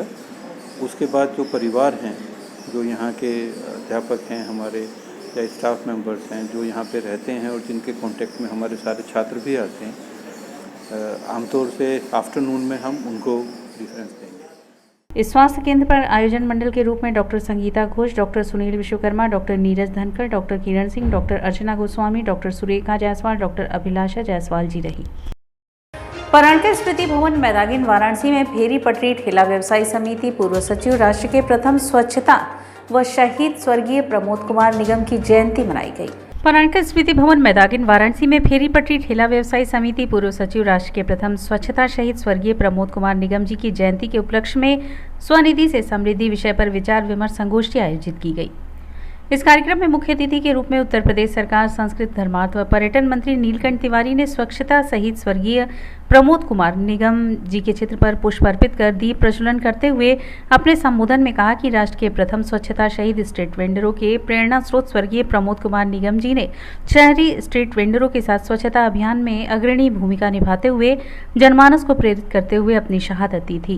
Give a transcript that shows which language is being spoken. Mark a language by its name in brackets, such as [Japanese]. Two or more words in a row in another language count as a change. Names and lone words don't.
[Hindi] उसके बाद जो परिवार हैं, जो यहाँ के अध्यापक हैं, हमारे या [English] staff members [Hindi] हैं जो यहाँ पे रहते हैं और जिनके कांटेक्ट में हमारे सारे छात्र भी आते हैं, आमतौर से आफ्टरनून में हम उनको प्रेफरेंस देंगे। इस स्वास्थ्य केंद्र पर आयोजन मंडल के रूप में डॉक्टर संगीता घोष, डॉक्टर सुनील विश्वकर्मा, डॉक्टर नीरज धनकर, डॉक्टर किरण सिंह, डॉक्टर अर्चना गोस्वामी, डॉक्टर सुरेखा जायसवाल, डॉक्टर अभिलाषा जायसवाल जी रही। पराणकर स्मृति भवन मैदागिन वाराणसी में फेरी पटरी ठेला व्यवसायी समिति पूर्व सचिव राष्ट्र के प्रथम स्वच्छता व शहीद स्वर्गीय प्रमोद कुमार निगम की जयंती मनाई गई। पराणकर स्मृति भवन मैदागिन वाराणसी में फेरी पटरी ठेला व्यवसायी समिति पूर्व सचिव राष्ट्र के प्रथम स्वच्छता शहीद स्वर्गीय प्रमोद कुमार निगम जी की जयंती के उपलक्ष्य में स्वनिधि से समृद्धि विषय पर विचार विमर्श संगोष्ठी आयोजित की गई। इस कार्यक्रम में मुख्य अतिथि के रूप में उत्तर प्रदेश सरकार संस्कृति धर्मार्थ व पर्यटन मंत्री नीलकंठ तिवारी ने स्वच्छता शहीद स्वर्गीय प्रमोद कुमार निगम जी के चित्र पर पुष्प अर्पित कर दीप प्रज्वलन करते हुए अपने संबोधन में कहा कि राष्ट्र के प्रथम स्वच्छता शहीद [English] street vendors [Hindi] के प्रेरणा स्रोत स्वर्गीय प्रमोद कुमार निगम जी ने शहरी [English] street vendors [Hindi] के साथ स्वच्छता अभियान में अग्रणी भूमिका निभाते हुए जनमानस को प्रेरित करते हुए अपनी शहादत दी थी।